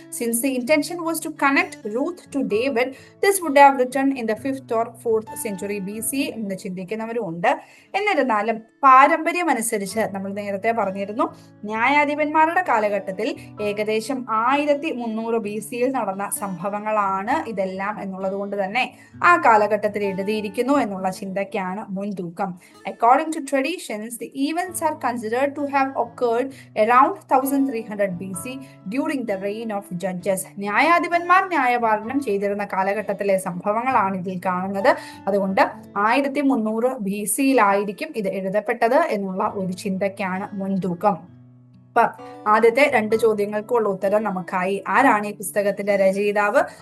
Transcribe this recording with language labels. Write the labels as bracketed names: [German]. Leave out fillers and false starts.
[English] since the intention was to connect Ruth to David, this would have written in the 5th or 4th century BC [Malayalam] എന്ന് ചിന്തിക്കുന്നവരും ഉണ്ട്. എന്നിരുന്നാലും പാരമ്പര്യം അനുസരിച്ച് നമ്മൾ നേരത്തെ പറഞ്ഞിരുന്നു, ന്യായാധിപന്മാരുടെ കാലഘട്ടത്തിൽ ഏകദേശം 1300 BC നടന്ന സംഭവങ്ങളാണ് ഇതെല്ലാം എന്നുള്ളത് കൊണ്ട് തന്നെ ആ കാലഘട്ടത്തിൽ എഴുതിയിരിക്കുന്നു എന്നുള്ള ചിന്തയ്ക്കാണ് മുൻതൂക്കം. [English] According to traditions, the events are considered to have occurred around 1300 BC during the reign of judges. [Malayalam] ന്യായാധിപന്മാർ ന്യായപാലനം ചെയ്തിരുന്ന കാലഘട്ടത്തിലെ സംഭവങ്ങളാണ് ഇതിൽ കാണുന്നത്. അതുകൊണ്ട് 1300 BC-യിലായിരിക്കും ഇത് എഴുതപ്പെട്ടത് എന്നുള്ള ഒരു ചിന്തയ്ക്കാണ് മുൻതൂക്കം. ആദ്യത്തെ 2 ചോദ്യങ്ങൾക്കുള്ള ഉത്തരം നമുക്കായി. ആരാണ് ഈ പുസ്തകത്തിന്റെ രചയിതാവ്?